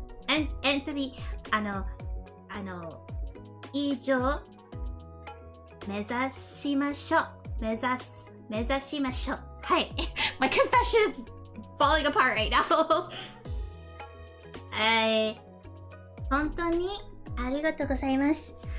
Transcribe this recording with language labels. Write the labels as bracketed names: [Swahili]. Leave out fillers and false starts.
[Japanese] エントリー、以上、目指しましょう。目指しましょう。はい。 [English] My confession is falling apart right now. [Japanese] 本当にありがとうございます。